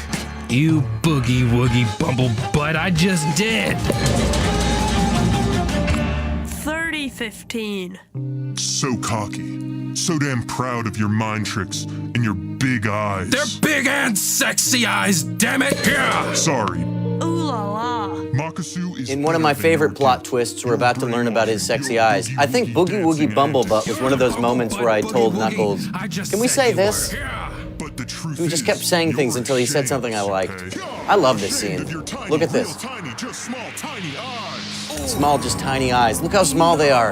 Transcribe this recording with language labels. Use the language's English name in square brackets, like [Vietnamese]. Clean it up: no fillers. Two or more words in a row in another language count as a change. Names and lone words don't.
[English] You boogie woogie bumble butt, I just did. 30-15. So cocky, so damn proud of your mind tricks and your big eyes. They're big and sexy eyes, damn it! Yeah. Sorry. Ooh la la. Makasu is In one of my favorite plot twists, we're about to learn about his sexy eyes. I think Boogie Woogie Bumblebutt was one of those moments where I told Knuckles, can we say this? He just kept saying things until he said something I liked. I love this scene. Look at this. Small, just tiny eyes. Look how small they are.